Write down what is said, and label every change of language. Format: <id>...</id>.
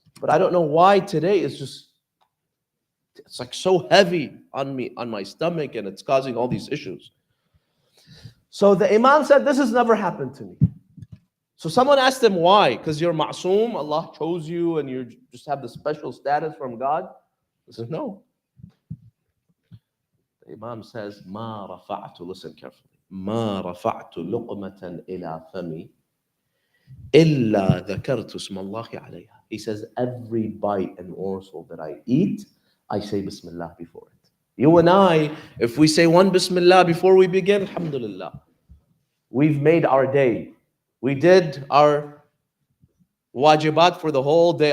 <en>But I don't know why today it's like so heavy on me, on my stomach, and it's causing all these issues. So the Imam said, this has never happened to me. So someone asked him why, because you're ma'soom, Allah chose you, and you just have the special status from God. He says, no. The Imam says,</en> <ar>ما رفعت,</ar> <en>listen carefully,</en> <ar>ما رفعت لقمة إلى فمي إلا ذكرت اسم الله عليها.</ar> <en>He says, every bite and morsel that I eat, I say Bismillah before it. You and I, if we say one Bismillah before we begin, alhamdulillah, we've made our day. We did our wajibat for the whole day.</en>